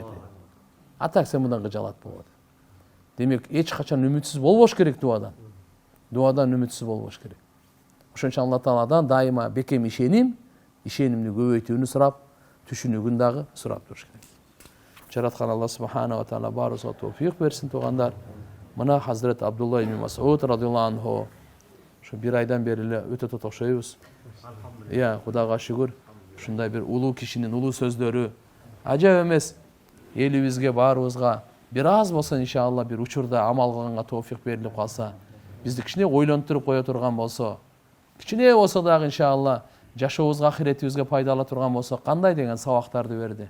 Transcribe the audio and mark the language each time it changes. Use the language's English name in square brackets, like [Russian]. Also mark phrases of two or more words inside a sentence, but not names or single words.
[Kyrgyz] Атак сен мындан кыжалат болот. Демек, эч качан үмүтсүз болбош керек дуадан. Дуадан үмүтсүз болбош керек. Ошон үчүн Алла Тааладан дайыма бекем ишенимди көбөйтүүнү сурап, түшүнүгүн дагы сурап туруш керек. Жараткан Алла [Arabic] سبحانه وتعالى [Kyrgyz] баарыбызга товфик берсин, туугандар. Мына Хазрет Абдулла ибн Масуд [Arabic] رضي الله عنه [Kyrgyz] ушу бир айдан бери эле өтө тотокшойбуз. Кудайга шүгүр, ушундай бир улуу кишинин улуу сөздөрү ажап эмес. Элибизге, баарыбызга бир аз болсо иншалла бир учурда амал кылганга товфик берилип калса, бизди кичине ойлонтуруп кое турган болсо, кичине болсо дагы иншалла жашообузга, ахиретибизге пайда ала турган болсо, кандай деген сабактарды берди.